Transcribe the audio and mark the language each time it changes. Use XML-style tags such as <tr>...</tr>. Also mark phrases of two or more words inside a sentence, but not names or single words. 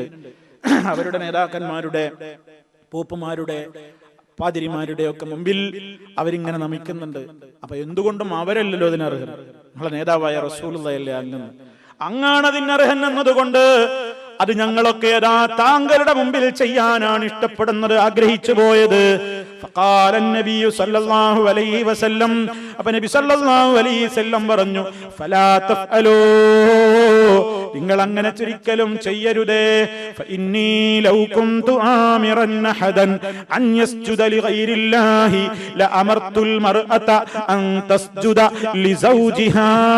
<ml>അവരുടെ നേതാക്കന്മാരുടെ, പോപ്പുമാരുടെ, പാതിരിമാരുടെ ഒക്കെ മുമ്പിൽ അവരിങ്ങനെ നമിക്കുന്നുണ്ട്. അപ്പൊ എന്തുകൊണ്ടും അവരല്ലല്ലോ അതിനർഹൻ. നമ്മളെ നേതാവായ റസൂലുള്ളാഹിയല്ലേ അങ്ങാണ് അതിനർഹൻ എന്നതുകൊണ്ട് അത് ഞങ്ങളൊക്കെ താങ്കളുടെ മുമ്പിൽ ചെയ്യാനാണ് ഇഷ്ടപ്പെടുന്നത്, ആഗ്രഹിച്ചു പോയത്.</ml> <ar>فقال النبي صلى الله عليه وسلم,</ar> <ml>അപ്പോൾ നബി</ml> <ar>صلى الله عليه وسلم</ar> <ml>പറഞ്ഞു,</ml> <ar>فلا تفعلوا,</ar> <ml>നിങ്ങൾ അങ്ങനെ ഒരിക്കലും ചെയ്യരുതേ.</ml> <ar>فإني لو كنت آمرا أحدا أن يسجد لغير الله لأمرت المرأة أن تسجد لزوجها.</ar>